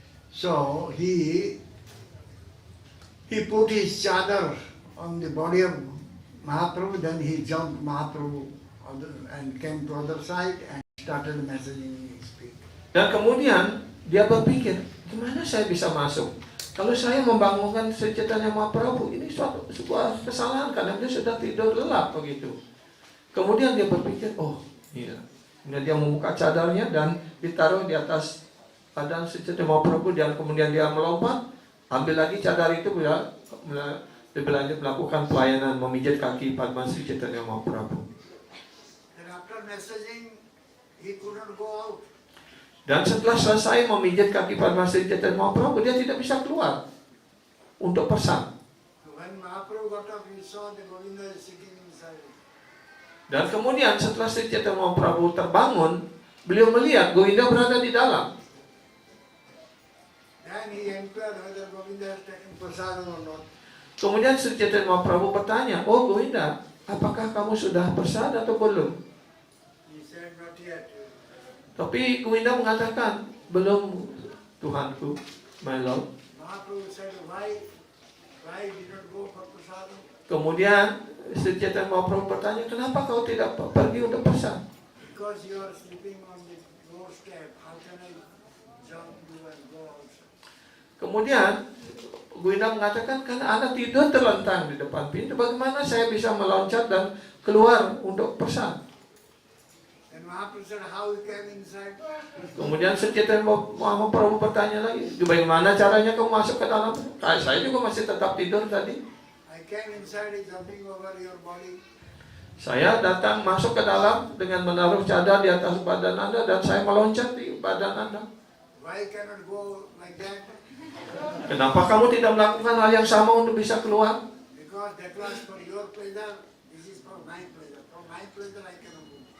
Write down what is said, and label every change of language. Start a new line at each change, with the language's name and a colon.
English: So he put his chadar on the body of Mahaprabhu, then he jumped Mahaprabhu and came to other side and started messaging his feet.
Indonesian: Dan kemudian dia berpikir, gimana saya bisa masuk? Kalau saya membangunkan Sri Chaitanya Mahaprabhu, ini sebuah kesalahan karena dia sudah tidur lelap begitu. Kemudian dia berpikir, oh iya. Kemudian dia membuka cadarnya dan ditaruh di atas badan Sri Chaitanya Mahaprabhu, dan kemudian dia melompat, ambil lagi cadar itu, berlanjut melakukan pelayanan memijat kaki Padma Sri Chaitanya Mahaprabhu.
English: And after messaging, he couldn't go out.
Indonesian: Dan setelah selesai memijat kaki Padma Sri Chaitanya Mahaprabhu, dia tidak bisa keluar untuk prasad.
English: When Mahaprabhu got up, he saw the Govinda is sitting inside.
Indonesian: Dan kemudian setelah Sri Chaitanya Mahaprabhu terbangun, beliau melihat Govinda berada di dalam.
English: Then he inquired whether Govinda has taken prasadam or not.
Indonesian: Kemudian Sri Chaitanya Mahaprabhu bertanya, oh Govinda, apakah kamu sudah prasad atau belum?
English: He said, not yet.
Indonesian: Tapi Govinda mengatakan, belum Tuhanku,
English: my Lord. Mahaprabhu said, why did not go for prasadam?
Indonesian: Kemudian Sri Chaitanya Mahaprabhu bertanya, kenapa kau tidak pergi untuk prasad?
English: Because you are sleeping on the doorstep, how can I jump you and go also?
Indonesian: Kemudian Bu Ina mengatakan, karena Anda tidur terlentang di depan pintu, bagaimana saya bisa meloncat dan keluar untuk pesan?
English: And Mahaprabhu said, how you came inside?
Indonesian: Kemudian Sakyatanya Mahaprabhu bertanya lagi, bagaimana caranya kamu masuk ke dalam? Saya juga masih tetap tidur tadi.
English: I came inside, jumping over your body.
Indonesian: Saya datang masuk ke dalam dengan menaruh cadar di atas badan Anda dan saya meloncat di badan Anda.
English: Why cannot go like that?
Indonesian: Kenapa kamu tidak melakukan hal yang sama untuk bisa keluar?
English: Because that was for your pleasure, this is for my pleasure. For my pleasure I cannot go.